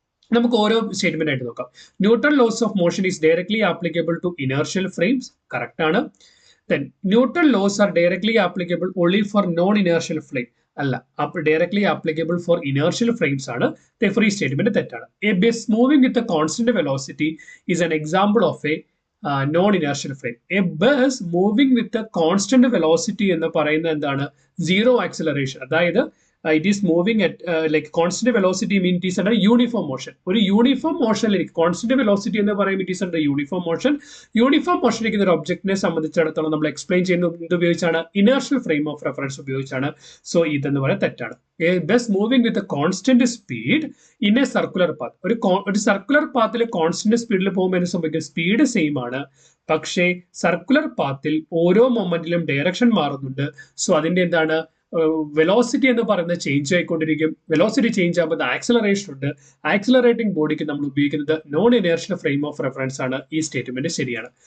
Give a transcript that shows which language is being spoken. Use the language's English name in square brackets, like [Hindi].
[Malayalam] നമുക്ക് ഓരോ സ്റ്റേറ്റ്മെന്റ് ആയിട്ട് നോക്കാം. [English] Newton laws of motion is directly applicable to inertial frames, [Malayalam] correct ആണ്. [English] Then Newton laws are directly applicable only for non inertial frame, അല്ല, directly applicable for inertial frames ആണ്. [Malayalam] Free statement തെറ്റാണ്. [English] A bus moving with a constant velocity is an example of a non-inertial frame. A bus moving with a constant velocity [Malayalam] എന്ന് പറയുന്നത് എന്താണ്? Zero acceleration. [English] അതായത് it is moving at like constant velocity means it is under uniform motion. [Malayalam] ഒരു uniform മോഷനിൽ constant velocity എന്ന് പറയുമ്പോൾ [English] it is under uniform motion. [Malayalam] Uniform motion ഇരിക്കുന്ന ഒരു ഒബ്ജക്റ്റിനെ സംബന്ധിച്ചിടത്തോളം നമ്മൾ എക്സ്പ്ലെയിൻ ചെയ്യുന്നത് എന്ത് ഉപയോഗിച്ചാണ്? ഇനേർഷ്യൽ ഫ്രെയിം ഓഫ് റെഫറൻസ് ഉപയോഗിച്ചാണ്. സോ ഇതെന്ന് പറയുന്നത് തെറ്റാണ്. [English] A bus moving with a constant speed in a circular path. [Malayalam] ഒരു സർക്കുലർ പാത്തിൽ കോൺസ്റ്റന്റ് സ്പീഡിൽ പോകുമ്പോൾ എന്ത് സംഭവിക്കും? സ്പീഡ് സെയിം ആണ്, പക്ഷേ സർക്കുലർ പാത്തിൽ ഓരോ മൊമെന്റിലും ഡയറക്ഷൻ മാറുന്നുണ്ട്. സോ അതിന്റെ എന്താണ് വെലോസിറ്റി എന്ന് പറയുന്നത് ചേഞ്ച് ആയിക്കൊണ്ടിരിക്കും. വെലോസിറ്റി ചേഞ്ച് ആകുമ്പോൾ ആക്സിലറേഷൻ ഉണ്ട്. ആക്സിലറേറ്റിംഗ് ബോഡിക്ക് നമ്മൾ ഉപയോഗിക്കുന്നത് non inertial frame of reference ആണ്. ഈ സ്റ്റേറ്റ്മെന്റ് ശരിയാണ്.